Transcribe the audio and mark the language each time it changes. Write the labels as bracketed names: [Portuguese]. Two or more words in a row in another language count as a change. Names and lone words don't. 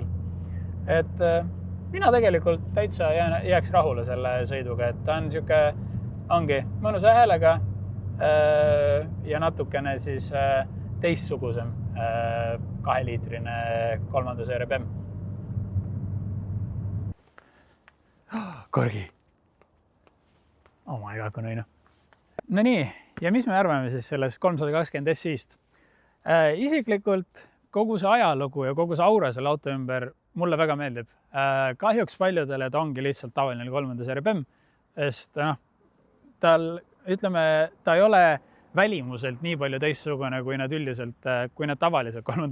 [Estonian] Et mina tegelikult täitsa jääks rahule selle sõiduga, et ta on siuke, ongi mõnusa häälega ja natukene siis teistsugusem 2-liitrine 3. seeria BEM. Korgi. [English] Oh my god, [Estonian] kui nõina. No nii, ja mis me arvame siis sellest 320 SI-st? Isiklikult kogu see ajalugu ja kogu see aura selle auto ümber mulle väga meeldib. Kahjuks paljudele ta ongi lihtsalt tavaline 3. seeria BEM, sest ta ei ole välimuselt nii palju teistsugune, kui nad üldiselt, kui nad tavaliselt 3.